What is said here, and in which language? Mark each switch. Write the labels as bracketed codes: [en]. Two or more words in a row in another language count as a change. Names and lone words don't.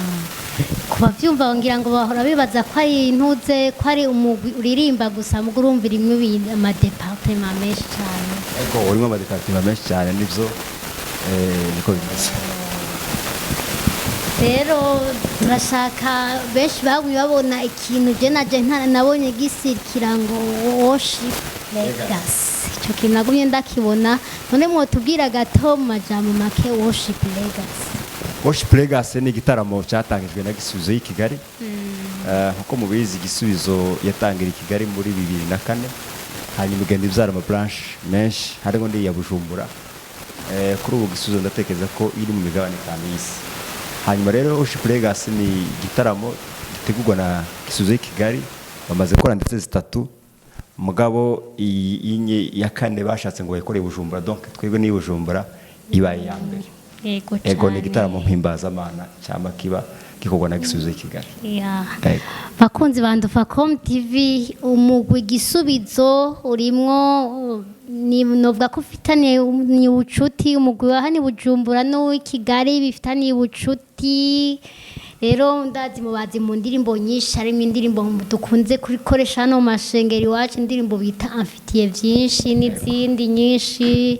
[rn] Kuba byumva ngira ngo bahora bibaza ko ari intuze ko ari umugwi uririmba gusa mu gurumvira imwe ama departement menshi cyane. Ego urimo ama departement menshi cyane nivyo niko bimeze. rero turashaka benshi bagumye babona ikintu je naje nabonye gisirikira ngo worship legacy, icyo kintu nagumye ndakibona, none mwotubwira gato mu majambo make worship legacy. [rw] Worship Legacy ni igitaramo cyatangijwe na Gisubizo y'i Kigali. [rn] Nkuko mubizi Gisubizo yatangira i Kigali muri 2004, hanyuma igenda ibyara branch menshi harimo ndi ya Bujumbura. [rw] Kuri ubu Gisubizo ndatekereza ko iri mu migabane 5 y'isi. Hanyuma rero Worship Legacy ni igitaramo gitegurwa na Gisubizo y'i Kigali, bamaze gukora ndetse 3 mugabo iyi ya 4 bashatse ngo bayikore Bujumbura, donc twebwe ni Bujumbura ibaye ya mbere. Ego ni igitaramo mpimbaza-mana cyangwa kiba gikorwa na Gisubizo y'i Kigali. [rn] Bakunzi ba Ndufacom TV, umugwi Gisubizo urimwo novuga ko ufitaniye ubucuti, umugwi wa hani Bujumbura n'uw'i Kigali bifitaniye ubucuti. Rero ndazi mubazi mu ndirimbo nyinshi, harimo indirimbo dukunze kurikoresha hano mu mashengero iwacu, indirimbo bita amfitiye byinshi n'izindi nyinshi.